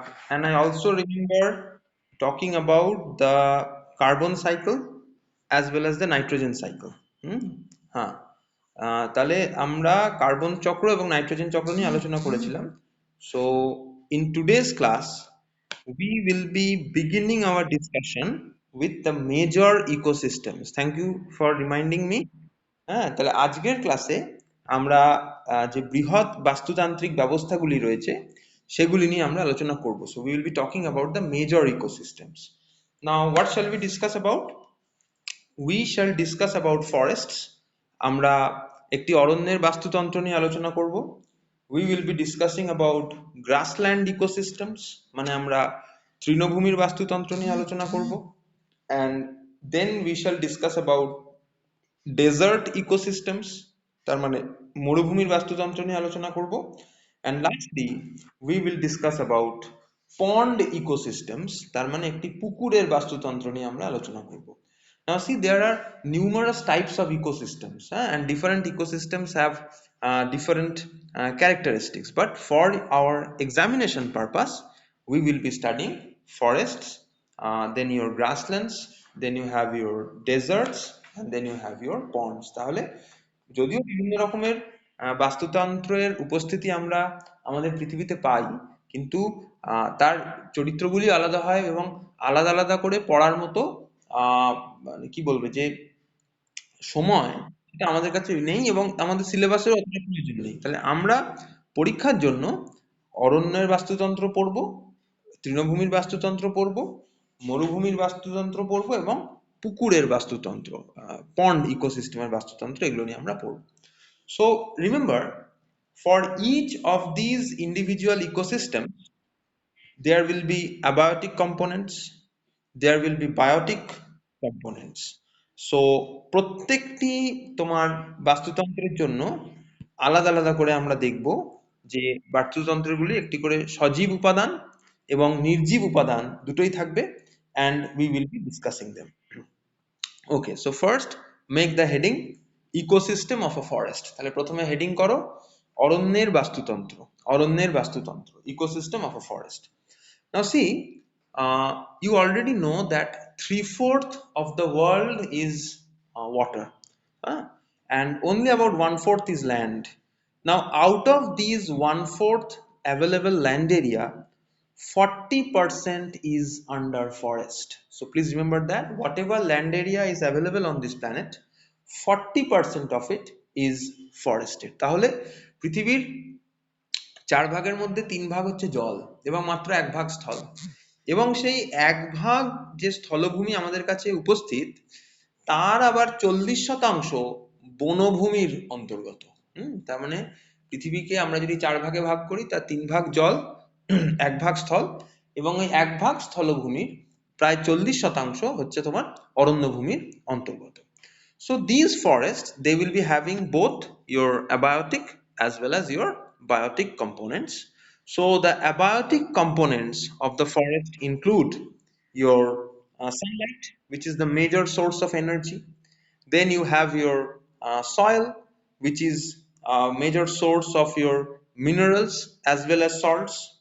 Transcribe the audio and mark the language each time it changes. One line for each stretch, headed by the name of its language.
English: And I also remember talking about the carbon cycle as well as the nitrogen cycle.
Bangla: হুম, হ্যাঁ। তাহলে আমরা carbon চক্র এবং nitrogen চক্র নিয়ে আলোচনা করেছিলাম।
English: So in today's class we will be beginning our discussion with the major ecosystems. Thank you for reminding me.
Bangla: হ্যাঁ, তাহলে আজকের ক্লাসে আমরা যে বৃহৎ বাস্তুতান্ত্রিক ব্যবস্থাগুলি রয়েছে সেগুলি নিয়ে আমরা আলোচনা করব।
English: So we will be talking about the major ecosystems. Now what shall we discuss about? We shall discuss about forests.
Bangla: আমরা একটি অরণ্যের বাস্তুতন্ত্র নিয়ে আলোচনা করব।
English: We will be discussing about grassland ecosystems,
Bangla: মানে আমরা তৃণভূমির বাস্তুতন্ত্র নিয়ে আলোচনা করব।
English: And then we shall discuss about desert ecosystems,
Bangla: তার মানে মরুভূমির বাস্তুতন্ত্র নিয়ে আলোচনা করব।
English: and lastly we will discuss about pond ecosystems,
Bangla: তার মানে একটি পুকুরের বাস্তুতন্ত্র নিয়ে আমরা আলোচনা করব।
English: Now see, there are numerous types of ecosystems, and different ecosystems have different characteristics. But for our examination purpose, we will be studying forests, then your grasslands, then you have your deserts, and then you have your ponds.
Bangla: তাহলে যদিও বিভিন্ন রকমের বাস্তুতন্ত্রের উপস্থিতি আমরা আমাদের পৃথিবীতে পাই, কিন্তু তার চরিত্রগুলি আলাদা হয় এবং আলাদা আলাদা করে পড়ার মতো মানে কি বলবে যে সময় সেটা আমাদের কাছে নেই এবং আমাদের সিলেবাসের অতটা প্রয়োজন নেই। তাহলে আমরা পরীক্ষার জন্য অরণ্যের বাস্তুতন্ত্র পড়বো, তৃণভূমির বাস্তুতন্ত্র পড়বো, মরুভূমির বাস্তুতন্ত্র পড়বো এবং পুকুরের বাস্তুতন্ত্র, পন্ড ইকোসিস্টেমের বাস্তুতন্ত্র, এগুলো নিয়ে আমরা পড়বো।
English: So remember, for each of these individual ecosystems there will be abiotic components, there will be biotic components.
Bangla: So প্রত্যেকটি তোমার বাস্তুতন্ত্রের জন্য আলাদা আলাদা করে আমরা দেখব যে বাস্তুতন্ত্রগুলি একটি করে সজীব উপাদান এবং নির্জীব উপাদান দুটোই থাকবে,
English: and we will be discussing them. Okay, so first make the heading ecosystem of a forest.
Bangla: তাহলে প্রথমে হেডিং করো অরণ্যের বাস্তুতন্ত্র, অরণ্যের বাস্তুতন্ত্র,
English: ecosystem of a forest. Now see, you already know that 3/4 of the world is water, huh? And only about 1/4 is land. Now out of these 1/4 available land area, 40% is under forest. So please remember that whatever land area is available on this planet, 40% of it is forested.
Bangla: তাহলে পৃথিবীর 4 ভাগের মধ্যে 3 ভাগ হচ্ছে জল এবং মাত্র 1 ভাগ স্থল, এবং সেই 1 ভাগ যে স্থলভূমি আমাদের কাছে উপস্থিত তার আবার 40% বনভূমির অন্তর্গত। তার মানে পৃথিবীকে আমরা যদি 4 ভাগে ভাগ করি, তার 3 ভাগ জল, 1 ভাগ স্থল, এবং ওই 1 ভাগ স্থলভূমির প্রায় 40% হচ্ছে তোমার অরণ্যভূমির অন্তর্গত।
English: So these forests, they will be having both your abiotic as well as your biotic components. So the abiotic components of the forest include your sunlight, which is the major source of energy. Then you have your soil, which is a major source of your minerals as well as salts.